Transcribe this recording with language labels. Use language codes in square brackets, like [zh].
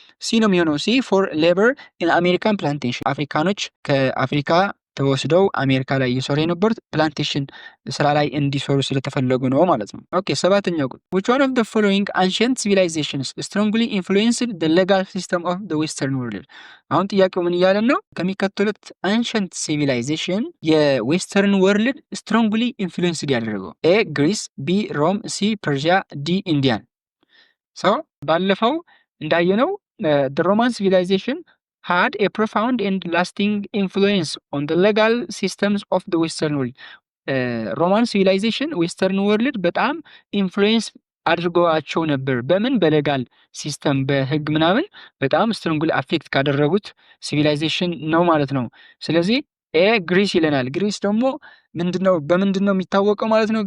[am] ሲ ነው የሚሆነው። [en] ሲ ፎር ሌበር ኢን አሜሪካን ፕላንቴሽን። [am] አፍሪካኖች ከአፍሪካ ተወስደው አሜሪካ ላይ እየሰሩ የነበሩት ፕላንቴሽን ስራ ላይ እንዲሰሩ ስለተፈለጉ ነው ማለት ነው። ኦኬ፣ ሰባተኛው [en] which one of the following ancient civilizations strongly influenced the legal system of the western world? [am] አሁን ጥያቄው ምን እያለን ነው? ከሚከተሉት [en] ancient civilization [am] የዌስተርን ወርልድ [en] strongly influenced [am] ያደረገው ኤ ግሪስ፣ ቢ ሮም፣ ሲ ፐርሺያ፣ ዲ ኢንዲያን። ባለፈው እንዳየነው [en] the Roman civilization had a profound and lasting influence on the legal systems of the Western world. [am] ሮማን ሲቪላይዜሽን ዌስተርን ወርልድ በጣም ኢንፍሉዌንስ አድርገዋቸው ነበር። በምን? በሌጋል ሲስተም በህግ ምናምን በጣም ስትሮንግሊ አፌክት ካደረጉት ሲቪላይዜሽን ነው ማለት ነው። ስለዚህ ግሪስ ይለናል። ግሪስ ደግሞ በምንድነው የሚታወቀው ማለት ነው?